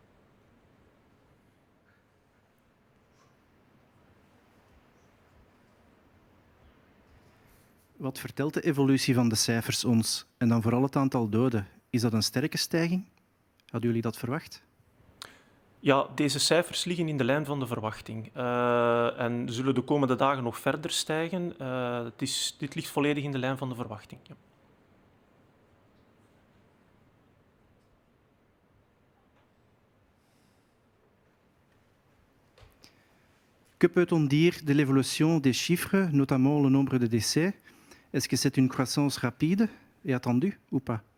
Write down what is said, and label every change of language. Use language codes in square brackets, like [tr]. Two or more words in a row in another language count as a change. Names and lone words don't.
[nl] Wat vertelt de evolutie van de cijfers ons? En dan vooral het aantal doden. Is dat een sterke stijging? Hadden jullie dat verwacht? Ja, deze cijfers liggen in de lijn van de verwachting en zullen de komende dagen nog verder stijgen. Dit ligt volledig in de lijn van de verwachting. Ja. [fr] Que peut-on dire de l'évolution des chiffres, notamment le nombre de décès? Est-ce que c'est une croissance rapide et attendue ou pas?